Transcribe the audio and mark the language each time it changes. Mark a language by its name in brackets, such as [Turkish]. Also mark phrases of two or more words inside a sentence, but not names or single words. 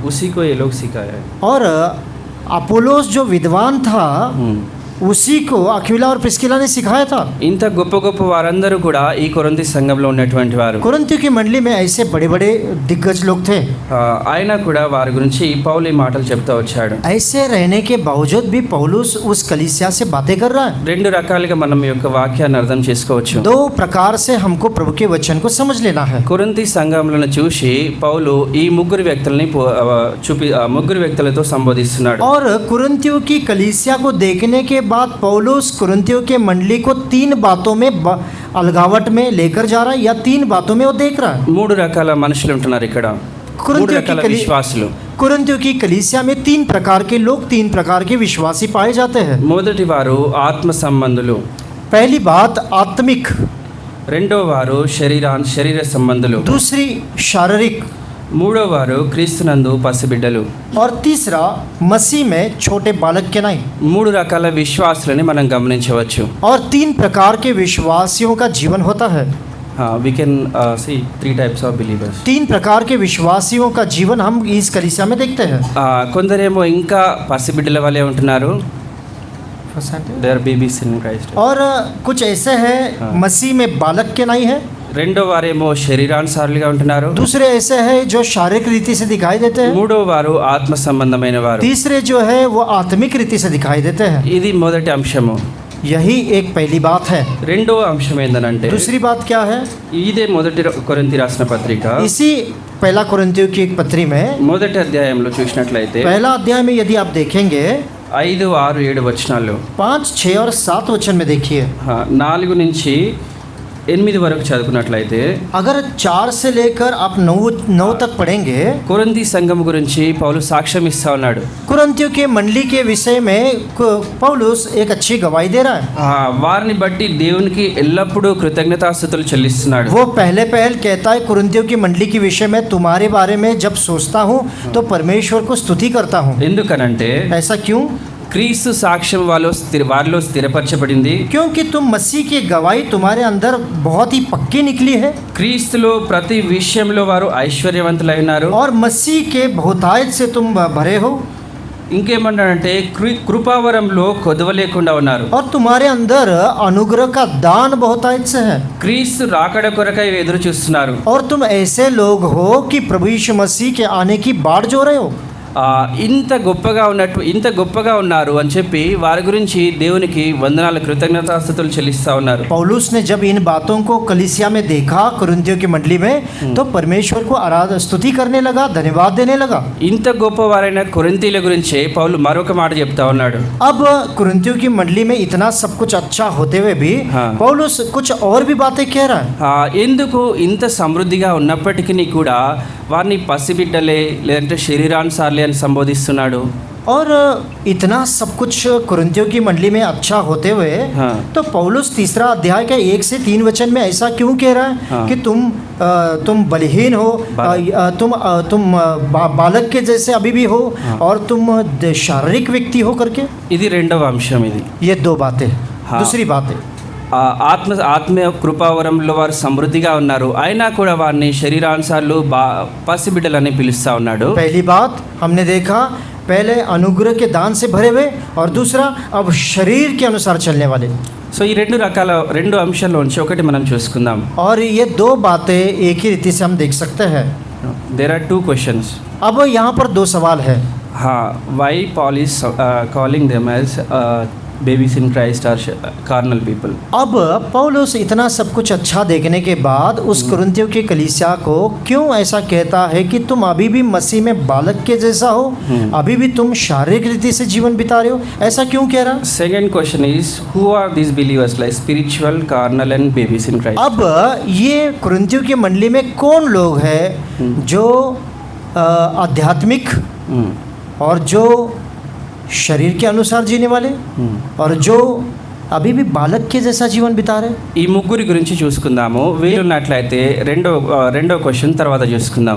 [Hindi] उसी को ये लोग सिखाया है. और अपोलोस जो विद्वान था उसी को अक्विला और प्रिस्किला ने सिखाया था. [Telugu] ఇంత గొప్ప గొప్ప వారందరూ కూడా ఈ కొరింథీ సంఘంలో ఉన్నటువంటి వారు. [Hindi] कुरिन्थियों की मंडली में ऐसे बड़े बड़े दिग्गज लोग थे. [Telugu] ఆయన కూడా వారి గురించి పౌలు ఈ మాటలు చెప్తా వచ్చాడు. [Hindi] ऐसे रहने के बावजूद भी पौलुस उस कलीसिया से बातें कर रहा है. [Telugu] రెండు రకాలుగా మనం ఈ యొక్క వాక్యాన్ని అర్థం చేసుకోవచ్చు. [Hindi] दो प्रकार से हमको प्रभु के वचन को समझ लेना है. [Telugu] కొరింథీ సంఘంలను చూసి పౌలు ఈ ముగ్గురు వ్యక్తుల్ని ముగ్గురు వ్యక్తులతో సంబోధిస్తున్నాడు. [Hindi] और कुरिन्थियों की कलीसिया को देखने के बाद पौलुस कुरिन्थियों के मंडली को तीन बातों में अलगावट में लेकर जा रहा है या तीन बातों में वो देख रहा है. [Telugu] మూడు రకాల మనుషులు ఉంటున్నారు ఇక్కడ. మూడు రకాల విశ్వాసులు. [Hindi] कुरिन्थियों की कलीसिया में तीन प्रकार के लोग, तीन प्रकार के विश्वासी पाए जाते हैं. [Telugu] మొదటి వారు ఆత్మ సంబంధులు. [Hindi] पहली बात आत्मिक. [Telugu] రెండో వారు శరీర సంబంధులు. [Hindi] दूसरी शारीरिक. [Telugu] మూడో వారు క్రీస్తునందు పసిబిడ్డలు. [Hindi] और तीसरा मसीह में छोटे बालक के नहीं. [Telugu] మూడు రకాల విశ్వాసులని మనం గమనించవచ్చు. [Hindi] और तीन प्रकार के विश्वासियों का जीवन होता है. [English] we can see three types of believers. [Hindi] तीन प्रकार के विश्वासियों का जीवन हम इस कलीसिया में देखते हैं. [Telugu] కొందరేమో ఇంకా పసిబిడ్డల వలె ఉంటున్నారు. [English] they are babies in Christ. [Hindi] और कुछ ऐसे हैं मसीह में बालक के नहीं है. [Telugu] రెండో వారేమో శరీరానుసారులుగా ఉంటున్నారు. [Hindi] दूसरे ऐसे हैं जो शारीरिक रीति से दिखाई देते हैं. [Telugu] మూడో వారు ఆత్మ సంబంధమైన వారు. [Hindi] तीसरे जो है वो आत्मिक रीति से दिखाई देते हैं. [Telugu] ఇది మొదటి అంశము. [Hindi] यही एक पहली बात है. [Telugu] రెండో అంశం ఏంటంటే [Hindi] दूसरी बात क्या है? [Telugu] ఇదే మొదటి కొరింథీ రాసిన పత్రిక [Hindi] इसी पहला कुरिन्थियों की एक पत्री में [Telugu] మొదటి అధ్యాయంలో చూసినట్లయితే [Hindi] पहला अध्याय में यदि आप देखेंगे [Telugu] 5, 6, 7 వచనాలు [Hindi] 5, 6 और 7 वचन में देखिए. [Telugu] 4 నుంచి 8 వరకు చదువుకున్నట్లయితే [Hindi] अगर 4 से लेकर आप 9 तक पढ़ेंगे [Telugu] కొరింథీ సంఘం గురించి పౌలు సాక్ష్యం ఇస్తా ఉన్నాడు. [Hindi] कुरिन्थियों के मंडली के विषय में पौलुस एक अच्छी गवाही दे रहा है. [Telugu] వారిని బట్టి దేవునికి ఎల్లప్పుడూ కృతజ్ఞతాస్తుతులు చెల్లిస్తున్నాడు. [Hindi] वो पहले कहता है कुरिन्थियों की मंडली के विषय में तुम्हारे बारे में जब सोचता हूँ तो परमेश्वर को स्तुति करता हूँ. [Telugu] ఎందుకనంటే [Hindi] ऐसा क्यों? [Telugu] క్రీస్తు సాక్ష్యం వారిలో స్థిరపరచబడింది. [Hindi] क्योंकि तुम मसीह की गवाही तुम्हारे अंदर बहुत ही पक्की निकली है. [Telugu] క్రీస్తులో ప్రతి విషయంలో వారు ఐశ్వర్యవంతులై ఉన్నారు. [Hindi] और मसीह के बहुतायत से तुम भरे हो. [Telugu] ఇంకేమంటాడంటే కృపావరంలో కొదవ లేకుండా ఉన్నారు. [Hindi] और तुम्हारे अंदर अनुग्रह का दान बहुतायत से है. [Telugu] క్రీస్తు రాకడ కొరకై ఎదురు చూస్తున్నారు. [Hindi] और तुम ऐसे लोग हो कि प्रभु यीशु मसीह के आने की बाट जो रहे हो. [Telugu] ఇంత గొప్పగా ఉన్నారు అని చెప్పి వారి గురించి దేవునికి వందనాలు కృతజ్ఞతాస్తుతులు చెల్లిస్తా ఉన్నారు. [Hindi] पौलुस ने जब इन बातों को कलीसिया में देखा कुरिन्थियों की मंडली में तो परमेश्वर को स्तुति करने लगा, धन्यवाद देने लगा. [Telugu] ఇంత గొప్పవారైన కొరింథీల గురించి పౌలు మరొక మాట చెప్తా ఉన్నాడు. [Hindi] अब कुरिन्थियों की मंडली में इतना सब कुछ अच्छा होते हुए भी पौलुस कुछ और भी बातें कह रहा है. [Telugu] ఎందుకు ఇంత సమృద్ధిగా ఉన్నప్పటికీ కూడా వారిని పసిబిడ్డలే లేదంటే శరీరానుసారులే అని సంబోధిస్తున్నాడు. [Hindi] और इतना सब कुछ कुरिन्थियों की मंडली में अच्छा होते हुए तो पौलुस तीसरा अध्याय के 1 से 3 वचन में ऐसा क्यों कह रहा है कि तुम बलहीन हो, तुम बालक के जैसे अभी भी हो और तुम शारीरिक व्यक्ति हो करके. [Telugu] ఇది రెండవ అంశం. ఇది [Hindi] ये दो बातें. दूसरी बातें [Telugu] ఆత్మ కృపావరంలో వారు సమృద్ధిగా ఉన్నారు, అయినా కూడా వారిని శరీరానుసారులు పసిబిడ్డలని పిలుస్తా ఉన్నాడు. [Hindi] पहली बात हमने देखा, पहले अनुग्रह के दान से भरे हुए और दूसरा अब शरीर के अनुसार चलने वाले. [Telugu] సో ఈ రెండు అంశాల్లోంచి ఒకటి మనం చూసుకుందాం. [Hindi] और ये दो बातें एक ही रीति से हम देख सकते हैं. [English] There are 2 questions. [Hindi] अब यहाँ पर 2 सवाल है. [English] why Paul is calling them as babies in Christ or carnal people. [Hindi] अब पौलुस इतना सब कुछ अच्छा देखने के बाद उस कुरिन्थियों की कलीसिया को क्यों ऐसा कहता है कि तुम अभी भी मसीह में बालक के जैसा हो, अभी भी तुम शारीरिक रीति से जीवन बिता रहे हो, ऐसा क्यों कह रहा? [English] Second question is, who are these believers, like spiritual, carnal and babies in Christ? [Hindi] अब ये कुरिन्थियों की मंडली में कौन लोग हैं जो आध्यात्मिक ఉమ్, और जो शरीर के अनुसार जीने वाले ఉమ్. और जो अभी भी बालक के जैसा जीवन बिता रहे। [Telugu] ఈ ముగ్గురి గురించి చూసుకుందాము. వీలున్నట్లయితే రెండో క్వశ్చన్ తర్వాత చూసుకుందాం.